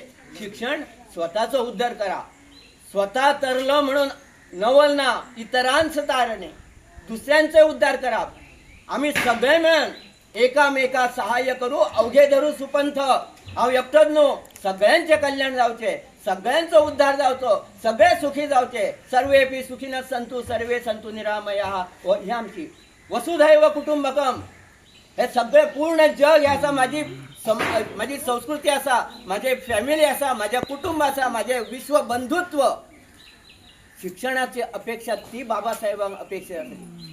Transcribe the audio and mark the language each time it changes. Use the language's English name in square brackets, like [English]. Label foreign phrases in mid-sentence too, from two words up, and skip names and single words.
[Konkani] शिक्षण स्वताचो उद्धार करा. स्वतः तरलो म्हणून नवल ना, इतरांचं तारणे, दुसऱ्यांचे उद्धार करा. [Marathi] आम्ही सगळे मिळून एकामेका सहाय्य करू. अवघे धरू सुपंथ. [Konkani] हांव एकटोच न्हू, सगळ्यांचे कल्याण जावचे, सगळ्यांचो उद्धार जावचो, सगळे सुखी जावचे. [Sanskrit] सर्वेपी सुखिनः सन्तु सर्वे सन्तु निरामयाः. [Konkani] ही आमची [Sanskrit] वसुधैव कुटुंबकम. [Konkani] हे सगळे पूर्ण जग हे आसा. माझी संस्कृती आसा, माझे फॅमिली आसा, माझे कुटुंब आसा, माझे विश्व बंधुत्व. शिक्षणाची अपेक्षा ती बाबासाहेबांक अपेक्षा आसा.